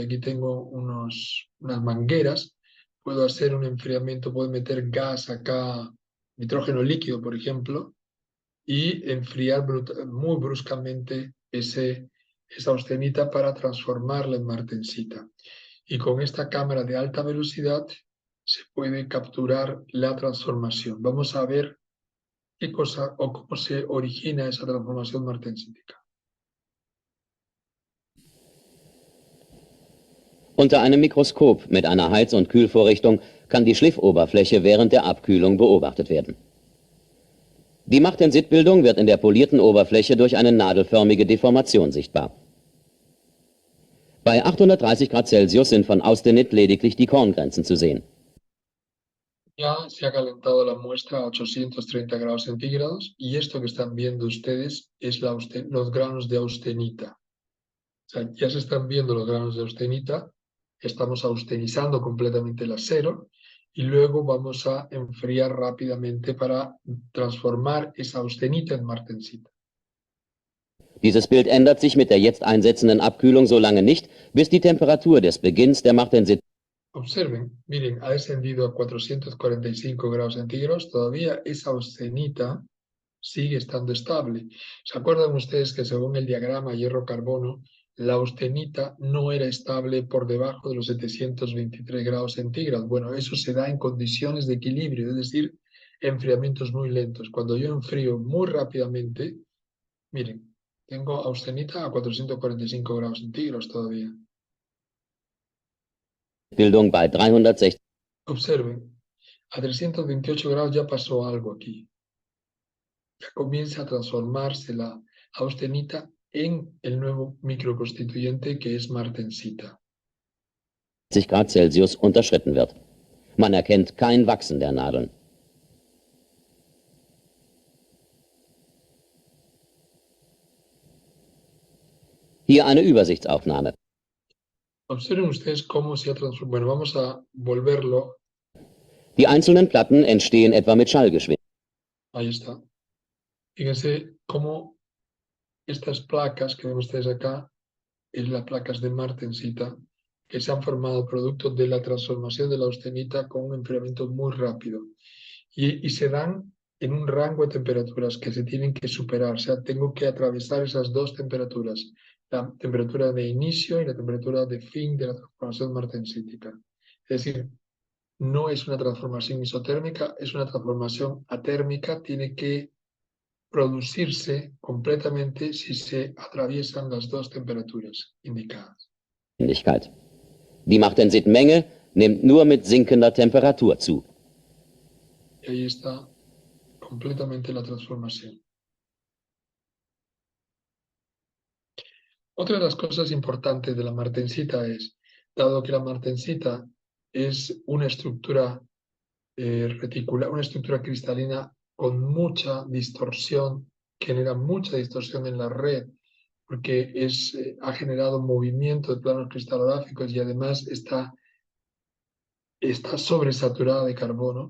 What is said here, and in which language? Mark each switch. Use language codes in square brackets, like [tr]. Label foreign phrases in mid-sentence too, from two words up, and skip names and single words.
[es] Aquí tengo unas mangueras, puedo hacer un enfriamiento, puedo meter gas acá, nitrógeno líquido, por ejemplo, y enfriar muy bruscamente esa austenita para transformarla en martensita. Y con esta cámara de alta velocidad se puede capturar la transformación. Vamos a ver qué cosa o cómo se origina esa transformación martensítica. [de] Unter einem Mikroskop mit einer Heiz- und Kühlvorrichtung kann die Schliffoberfläche während der Abkühlung beobachtet werden. Die Martensitbildung wird in der polierten Oberfläche durch eine nadelförmige Deformation sichtbar. Bei 830 Grad Celsius sind von Austenit lediglich die Korngrenzen zu sehen. [es] Ya se ha calentado la muestra a 830 grados centígrados y esto que están viendo ustedes es los granos de austenita. O sea, ya se están viendo los granos de austenita, estamos austenizando completamente el acero y luego vamos a enfriar rápidamente para transformar esa austenita en martensita. [de] Dieses Bild ändert sich mit der jetzt einsetzenden Abkühlung so lange nicht, bis die Temperatur des Beginns der Martensit [es] Observen, miren, ha descendido a 445 grados centígrados, todavía esa austenita sigue estando estable. ¿Se acuerdan ustedes que según el diagrama hierro-carbono, la austenita no era estable por debajo de los 723 grados centígrados? Bueno, eso se da en condiciones de equilibrio, es decir, enfriamientos muy lentos. Cuando yo enfrío muy rápidamente, miren, tengo austenita a 445 grados centígrados todavía. [de] Bildung bei 360 [es] Observen, a 328 grados ya pasó algo aquí. Ya comienza a transformarse la austenita en el nuevo microconstituyente que es martensita. [de] Grad Celsius unterschritten wird. Man erkennt kein Wachsen der Nadeln. Hier eine Übersichtsaufnahme. [es] Observen ustedes cómo se ha transformado. Bueno, vamos a volverlo. [de] Die einzelnen Platten entstehen etwa mit Schallgeschwindigkeit. [es] Ahí está. Fíjense cómo estas placas que ven ustedes acá, es las placas de martensita, que se han formado producto de la transformación de la austenita con un enfriamiento muy rápido. Y se dan en un rango de temperaturas que se tienen que superar. O sea, tengo que atravesar esas dos temperaturas, la temperatura de inicio y la temperatura de fin de la transformación martensítica. Es decir, no es una transformación isotérmica, es una transformación atérmica, tiene que producirse completamente si se atraviesan las dos temperaturas indicadas. [de] Die Martensitmenge nimmt nur mit sinkender Temperatur zu. [es] Y ahí está completamente la transformación. Otra de las cosas importantes de la martensita es, dado que la martensita es una estructura reticular, una estructura cristalina con mucha distorsión, genera mucha distorsión en la red, porque ha generado movimiento de planos cristalográficos y además está sobresaturada de carbono.